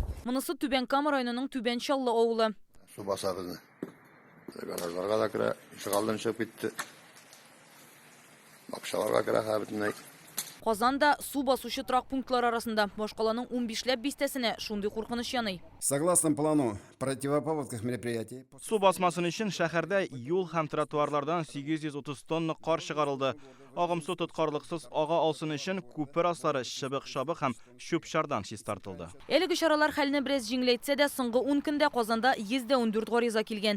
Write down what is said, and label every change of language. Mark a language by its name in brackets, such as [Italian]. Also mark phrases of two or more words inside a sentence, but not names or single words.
[Tatar] Монысы Түбән Кама районының Түбән Чаллы авылы. Су баса безне. Гаражларга да керә, ишегалдан чыгып китте. Бакчаларга керә хәбетнәй. Казанда су басучы трак пунктлар арасында башкаланың 15ләп бистәсенә шундый куркыныч яный. [Russian] Согласно плану противопаводковых мероприятий. [Tatar] Су басмасын өчен шәһәрдә юл һәм тротуарлардан 830 тонна кар чыгарылды. Агым су тоткарлыксыз ага алсын өчен күпер аслары шыбык-шабык һәм чүп-чардан чистартылды. Әлеге чаралар хәлне бераз җиңеләйтсә дә, соңгы 10 көндә Казанда 114 гариза килгән.